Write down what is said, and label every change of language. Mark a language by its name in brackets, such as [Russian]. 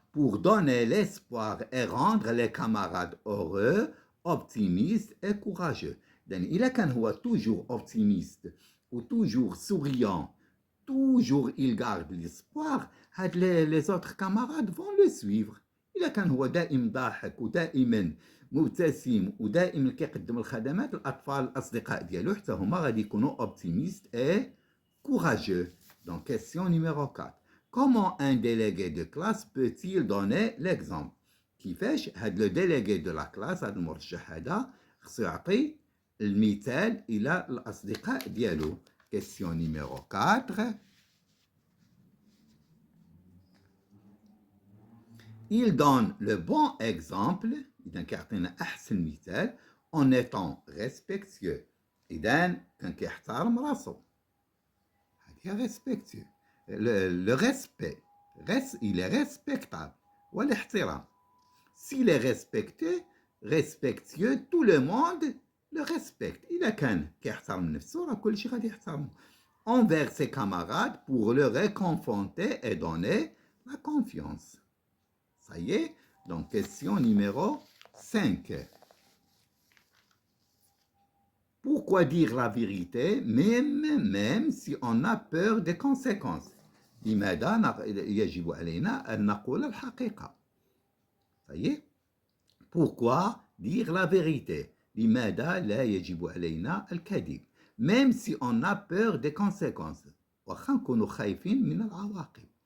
[French] Pour donner l'espoir et rendre les camarades heureux, optimistes et courageux. Donc, il est toujours optimiste ou toujours souriant, toujours il garde l'espoir, les autres camarades vont le suivre. [Arabic] إلا كان هو دائم ضاحك ودائما مبتسم ودائما كيقدم الخدمات, الأطفال الأصدقاء ديالو حتى هما غادي يكونوا [French] optimistes et courageux. Donc, question numéro 4. Comment un délégué de classe peut-il donner l'exemple? [Arabic] كيفاش هاد [French] le délégué de la classe, [Arabic] هاد المرشح هذا, خصو يعطي المثال إلى الأصدقاء ديالو. [French] Question numéro 4. Il donne le bon exemple, [Arabic] إذا كيعطينا أحسن مثال [French] en étant respectueux. [Arabic] إذا كان كيحترم راسو. هذه respectueux. [French] Le respect, il est respectable. والاحترام. S'il est respecté, respectueux, tout le monde le respecte. [Arabic] إذا كان كيحترم نفسه راه كل شيء غادي يحترمه. [French] Envers ses camarades pour le réconforter et donner la confiance. Ça y est, donc question numéro 5. Pourquoi dire la vérité même si on a peur des conséquences? [Arabic] لماذا يجب علينا أن نقول الحقيقة؟ [French] Ça y est. Pourquoi dire la vérité? [Arabic] لماذا لا يجب علينا الكذب؟ [French] Même si on a peur des conséquences. [Arabic] واخا نكونوا خايفين من العواقب.